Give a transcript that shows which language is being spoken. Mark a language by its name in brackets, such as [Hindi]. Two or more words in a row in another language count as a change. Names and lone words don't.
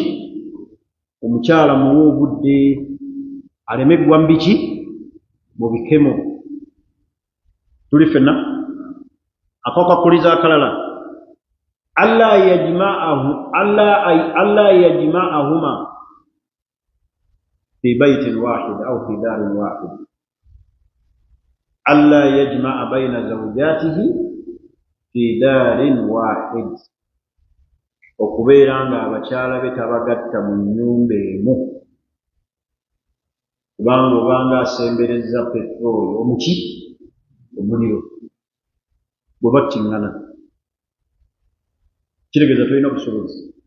[Ganda] Omukyala muwe obudde aleme ggwa mu biki? Mu bikemo. Tuli ffenna akakakuliza akalala [Arabic] ألا يجمعهما في بيت واحد أو في دار واحد. ألا يجمع بين زوجاته في دار واحد, [Ganda] okubeera nga abakyala be tabagatta mu nnyumba emu, kubanga obanga asembereza petroli omuki omuliro bwe battiŋŋana kitegeeza tolina busobozi.